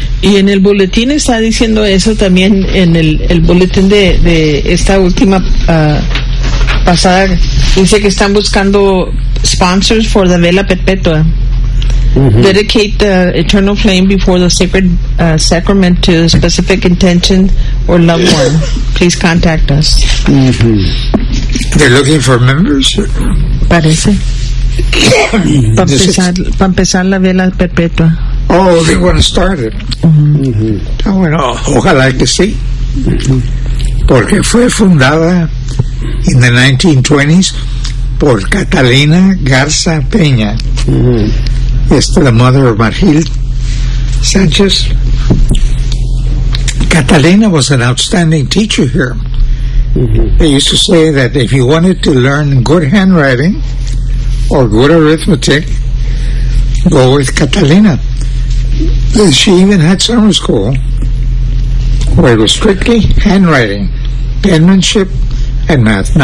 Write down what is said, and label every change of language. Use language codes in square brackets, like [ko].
[es] Y en el boletín está diciendo eso también, en el boletín de esta última pasada, dice que están buscando [en] sponsors for the [es] vela perpetua. Mm-hmm. [en] Dedicate the eternal flame before the sacred sacrament to a specific intention or loved one. Please contact us. Mm-hmm. They're looking for members. [es] Parece. Para empezar la vela perpetua. [en] Oh, they want to start it. Mm-hmm. [es] Mm-hmm. Oh, bueno, ojalá que sí. Porque fue fundada [en] in the 1920s [es] por Catalina Garza Peña. Es la madre de Margil Sánchez. [en] Catalina was an outstanding teacher here. They used to say that if you wanted to learn good handwriting or good arithmetic, go with Catalina. She even had summer school where it was strictly handwriting, penmanship, and math.